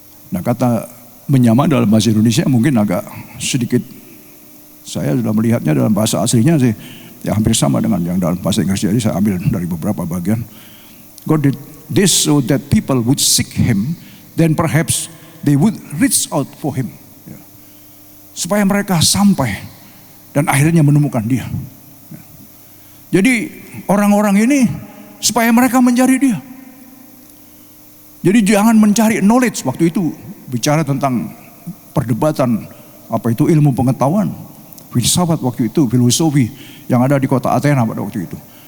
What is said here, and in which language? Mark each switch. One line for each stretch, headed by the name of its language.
Indonesian: Nah, kata menyamar dalam bahasa Indonesia mungkin agak sedikit, saya sudah melihatnya dalam bahasa aslinya sih ya hampir sama dengan yang dalam bahasa Inggris. Jadi saya ambil dari beberapa bagian.
English: God did this so that people would seek Him, then perhaps they would reach out for Him.
Indonesian: Ya. Supaya mereka sampai dan akhirnya menemukan Dia. Ya. Jadi orang-orang ini supaya mereka mencari Dia. Jadi jangan mencari knowledge. Waktu itu bicara tentang perdebatan, apa itu ilmu pengetahuan, filsafat waktu itu, filosofi yang ada di kota Athena pada waktu itu.